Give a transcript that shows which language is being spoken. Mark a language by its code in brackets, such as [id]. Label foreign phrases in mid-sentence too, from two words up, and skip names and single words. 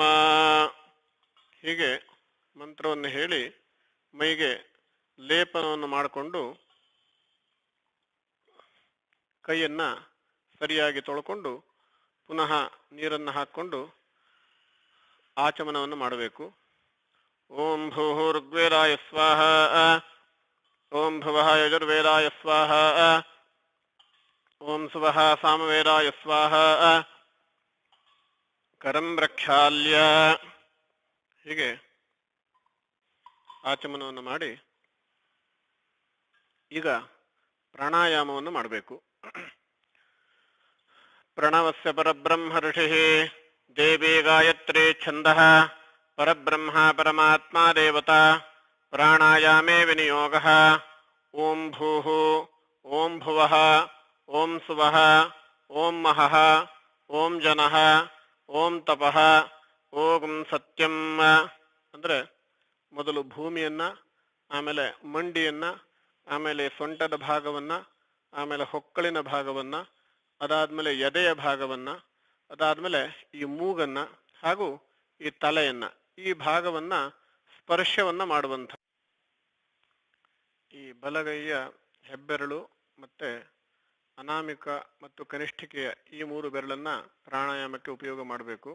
[kn] ಹೀಗೆ ಮಂತ್ರವನ್ನು ಹೇಳಿ ಮೈಗೆ ಲೇಪನವನ್ನು ಮಾಡಿಕೊಂಡು ಕೈಯನ್ನ ಸರಿಯಾಗಿ ತೊಳ್ಕೊಂಡು ಪುನಃ ನೀರನ್ನು ಹಾಕ್ಕೊಂಡು ಆಚಮನವನ್ನು ಮಾಡಬೇಕು. [sa] ಓಂ ಭೂರ್ವೇದಾಯ ಸ್ವಾಹ. ಓಂ ಭುವಃ ಯಜುರ್ವೇದಾಯ ಸ್ವಾಹ. ಓಂ ಸುವಃ ಸಾಮವೇದಾಯ ಸ್ವಾಹ. ಕರಂ ಪ್ರಕ್ಷಾಲ್ಯ. [kn] ಹೀಗೆ ಆಚಮನವನ್ನು ಮಾಡಿ ಈಗ ಪ್ರಾಣಾಯಾಮವನ್ನು ಮಾಡಬೇಕು. [sa] ಪ್ರಣವಸ್ಯ ಪರಬ್ರಹ್ಮ ಋಷಿಃ ದೇವಿ ಗಾಯತ್ರಿ ಛಂದಃ ಪರಬ್ರಹ್ಮ ಪರಮಾತ್ಮ ದೇವತಾ ಪ್ರಾಣಾಯಾಮೇ ವಿನಿಯೋಗಃ. ಓಂ ಭೂಃ ಓಂ ಭುವಃ ಓಂ ಸುವಃ ಓಂ ಮಹಃ ಓಂ ಜನಃ ಓಂ ತಪಃ ಓಂ ಸತ್ಯಂ. [kn] ಅಂದ್ರೆ ಮೊದಲು ಭೂಮಿಯನ್ನ, ಆಮೇಲೆ ಮಂಡಿಯನ್ನ, ಆಮೇಲೆ ಸೊಂಟದ ಭಾಗವನ್ನ, ಆಮೇಲೆ ಹೊಕ್ಕಳಿನ ಭಾಗವನ್ನ, ಅದಾದ್ಮೇಲೆ ಎದೆಯ ಭಾಗವನ್ನ, ಅದಾದ್ಮೇಲೆ ಈ ಮೂಗನ್ನ ಹಾಗೂ ಈ ತಲೆಯನ್ನ, ಈ ಭಾಗವನ್ನ ಸ್ಪರ್ಶವನ್ನ ಮಾಡುವಂಥ ಈ ಬಲಗೈಯ ಹೆಬ್ಬೆರಳು ಮತ್ತೆ ಅನಾಮಿಕ ಮತ್ತು ಕನಿಷ್ಠಿಕೆಯ ಈ 3 ಬೆರಳನ್ನ ಪ್ರಾಣಾಯಾಮಕ್ಕೆ ಉಪಯೋಗ ಮಾಡಬೇಕು.